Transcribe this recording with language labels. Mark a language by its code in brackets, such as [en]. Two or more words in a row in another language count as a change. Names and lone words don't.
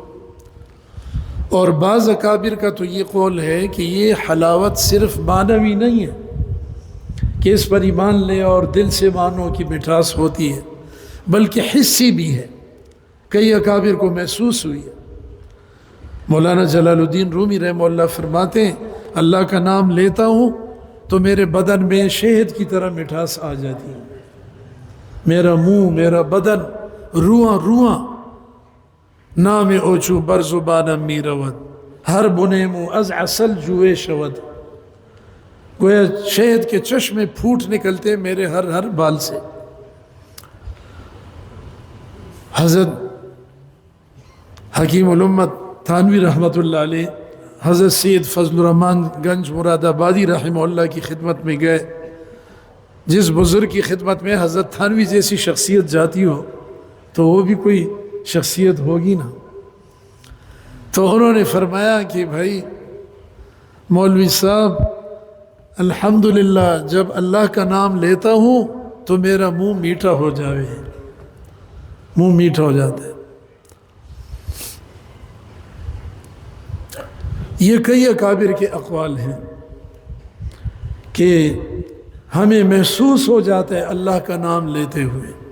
[ur] اور بعض اکابر کا تو یہ قول ہے کہ یہ حلاوت صرف معنوی نہیں ہے کہ اس پر ایمان لے اور دل سے مانو کہ مٹھاس ہوتی ہے، بلکہ حسی بھی ہے، کئی اکابر کو محسوس ہوئی ہے۔ مولانا جلال الدین رومی رحمہ اللہ فرماتے ہیں اللہ کا نام لیتا ہوں تو میرے بدن میں شہد کی طرح مٹھاس آ جاتی ہے، میرا منہ، میرا بدن، [fa] روحاں روحاں نام اوچو بر زبانم می رود، ہر بنیمو از عسل جوئے شود، [ur] گویا شہد کے چشمے پھوٹ نکلتے میرے ہر بال سے۔ حضرت حکیم الامت تھانوی رحمۃ اللہ علیہ حضرت سید فضل الرحمن گنج مراد آبادی رحمہ اللہ کی خدمت میں گئے۔ جس بزرگ کی خدمت میں حضرت تھانوی جیسی شخصیت جاتی ہو تو وہ بھی کوئی شخصیت ہوگی نا۔ تو انہوں نے فرمایا کہ بھائی مولوی صاحب الحمدللہ جب اللہ کا نام لیتا ہوں تو میرا منہ میٹھا ہو جاوے، منہ میٹھا ہو جاتا ہے. یہ کئی اکابر کے اقوال ہیں کہ ہمیں محسوس ہو جاتا ہے اللہ کا نام لیتے ہوئے.